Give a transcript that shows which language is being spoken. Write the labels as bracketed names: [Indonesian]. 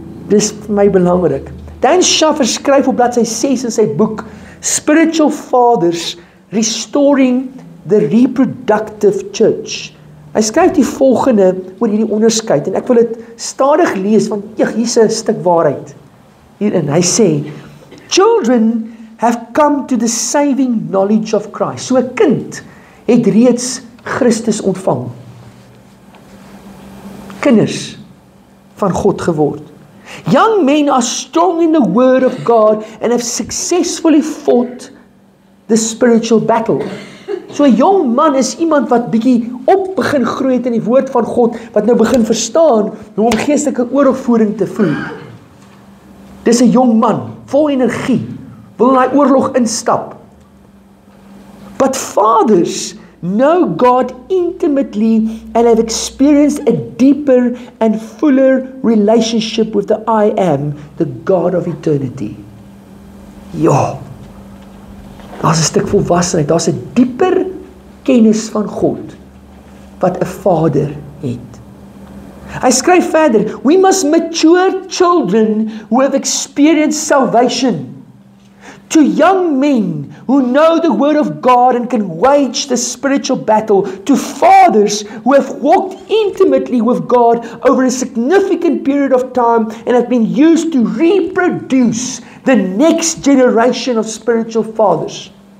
[Afrikaans] Dis vir my belangrik. Dan Schaffer skryf op bladsy 6 in sy boek Spiritual Fathers Restoring the Reproductive Church. Hy skryf die volgende oor hierdie onderskeid, en ek wil dit stadig lees, want hier's 'n stuk waarheid hierin. Hy sê, [English] children have come to the saving knowledge of Christ. [Afrikaans] So 'n kind het reeds Christus ontvang. Kinders van God geword. [English] Young men are strong in the word of God and have successfully fought the spiritual battle. [Afrikaans] So 'n jong man is iemand wat bietjie op begin groei het in die woord van God, wat nou begin verstaan hoe om geestelike oorlogvoering te voer. Dis 'n jong man, vol energie, wil in daai oorlog instap. [English] But fathers know God intimately and have experienced a deeper and fuller relationship with the I Am, the God of eternity. [Afrikaans] Ja, daar's 'n stuk volwassenheid, daar's 'n dieper kennis van God wat 'n vader het. Hy skryf verder, [English] we must mature children who have experienced salvation. To young men who know the word of God and can wage the spiritual battle, to fathers who have walked intimately with God over a significant period of time and have been used to reproduce the next generation of spiritual fathers.